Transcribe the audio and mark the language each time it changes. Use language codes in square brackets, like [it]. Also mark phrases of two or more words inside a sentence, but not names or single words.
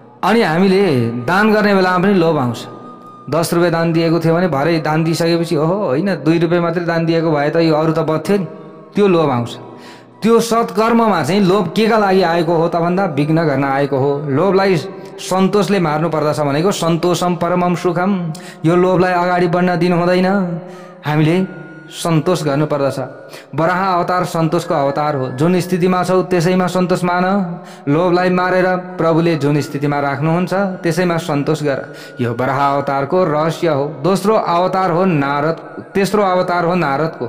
[ne] अनि हामीले दान गर्ने बेलामा पनि लोभ आउँछ। 10 रुपियाँ दान दिएको थियो भने भरे दान दिइसकेपछि ओहो होइन 2 रुपियाँ मात्रै दान दिएको भए त यो अरू त बच्थ्यो नि, त्यो लोभ आउँछ। त्यो सत्कर्ममा चाहिँ लोभ केका लागि आएको हो त भन्दा विघ्न गर्न आएको हो। लोभलाई सन्तोषले मार्नु पर्दछ भनेको [sa] सन्तोषम परमम सुखम। [ne] यो लोभलाई अगाडि बढ्न दिनु हुँदैन, हामीले सन्तोष गर्नु पर्दछ। वराह अवतार सन्तोषको अवतार हो। जुन स्थितिमा छौ त्यसैमा सन्तोष मान। लोभलाई मारेर प्रभुले जुन स्थितिमा राख्नुहुन्छ त्यसैमा सन्तोष गर। यो वराह अवतारको रहस्य हो। दोस्रो अवतार हो नारद, तेस्रो अवतार हो नारदको।